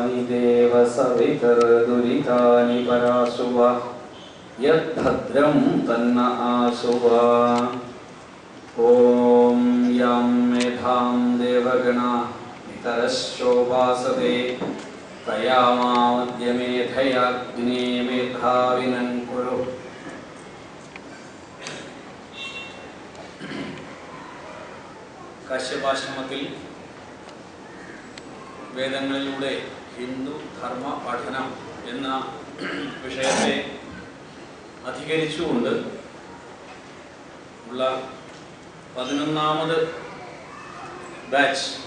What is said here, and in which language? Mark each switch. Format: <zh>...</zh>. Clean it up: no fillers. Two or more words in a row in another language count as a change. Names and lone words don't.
<sa>देव सवितर्दुरितानि परासुव यद्भद्रं तन्न आसुव। ॐ यं मेधां देवगणा नितरश्चोपासते तयामाद्यमेधयाग्ने मेधाविनं कुरु।</sa> <ml>കാശ്യപാശ്രമത്തിൽ വേദങ്ങളിലൂടെ ഹിന്ദു ധർമ്മ പഠനം എന്ന വിഷയത്തെ അധികരിച്ചുകൊണ്ട് ഉള്ള 11ാമത് ബാച്ച്</ml>